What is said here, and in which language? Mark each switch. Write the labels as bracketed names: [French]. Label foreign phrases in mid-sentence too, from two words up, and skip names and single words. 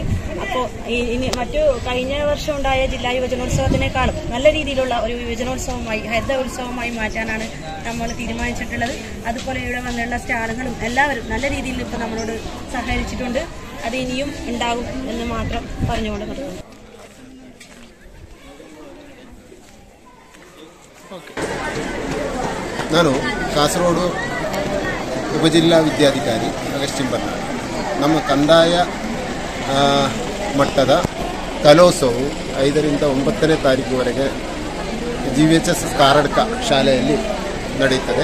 [Malayalam] അപ്പോൾ ഇനി കഴിഞ്ഞ വർഷം ഉണ്ടായ ജില്ലാ യുവജനോത്സവത്തിനേക്കാളും നല്ല രീതിയിലുള്ള ഒരു യുവജനോത്സവമായി ഹരിത ഉത്സവമായി മാറ്റാനാണ് നമ്മൾ തീരുമാനിച്ചിട്ടുള്ളത്. അതുപോലെ ഇവിടെ വന്നുള്ള സ്റ്റാളുകളും എല്ലാവരും നല്ല രീതിയിൽ ഇപ്പോൾ നമ്മളോട് സഹകരിച്ചിട്ടുണ്ട്. അത് ഇനിയും ഉണ്ടാകും എന്ന് മാത്രം പറഞ്ഞുകൊണ്ട് നിർത്തുന്നു. [Kannada] ನಾನು ಕಾಸರಗೋಡು ಉಪಜಿಲ್ಲಾ ವಿದ್ಯಾಧಿಕಾರಿ ಅಗಸ್ಟಿನ್ ಬರ್ನಾಡ್. ನಮ್ಮ ಕಂದಾಯ ಮಟ್ಟದ ಕಲೋತ್ಸವವು 5ರಿಂದ 9ನೇ ತಾರೀಕುವರೆಗೆ GVHS ಕಾರಡ್ಕ ಶಾಲೆಯಲ್ಲಿ ನಡೆಯುತ್ತದೆ.